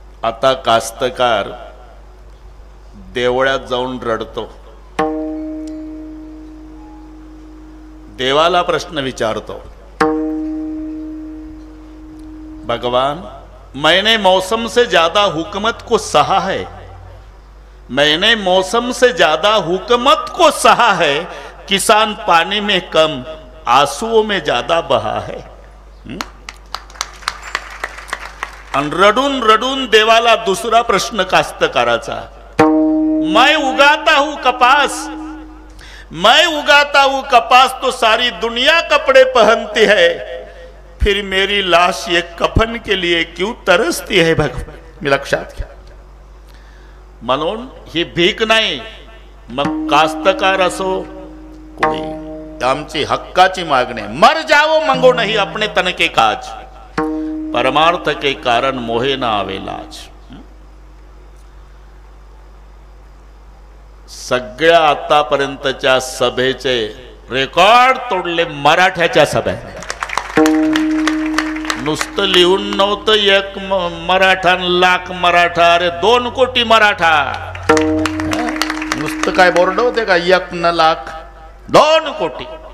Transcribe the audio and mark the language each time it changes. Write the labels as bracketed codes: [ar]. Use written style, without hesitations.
[mr] आता कास्तकार देवळात जाऊन रडतो. देवाला प्रश्न विचारतो, [hi] भगवान मैंने मौसम से ज्यादा हुकूमत को सहा है, मैंने मौसम से ज्यादा हुकूमत को सहा है, किसान पानी में कम आंसुओं में ज्यादा बहा है. [mr] आणि रडून रडून देवाला दुसरा प्रश्न कास्तकाराचा, [hi] मैं उगाता हूं कपास, मैं उगाता हूं कपास तो सारी दुनिया कपड़े पहनती है, फिर मेरी लाश ये कफन के लिए क्यों तरसती है भगवान. [mr] मी लक्षात घ्या. म्हणून ही भीक नाही. मग कास्तकार असो कोणी, आमची हक्काची मागणी. [hi] मर जाओ मंगो नहीं अपने तन के काज, परमार्थ के कारण मोहे ना आवे लाज. [mr] सगळ्या आतापर्यंतच्या सभेचे रेकॉर्ड तोडले मराठ्याच्या सभेने. नुसतं लिहून नव्हतं एक मराठा लाख मराठा. अरे 2 कोटी मराठा. नुसतं काय बोर्ड होते का 1 न लाख 2 कोटी.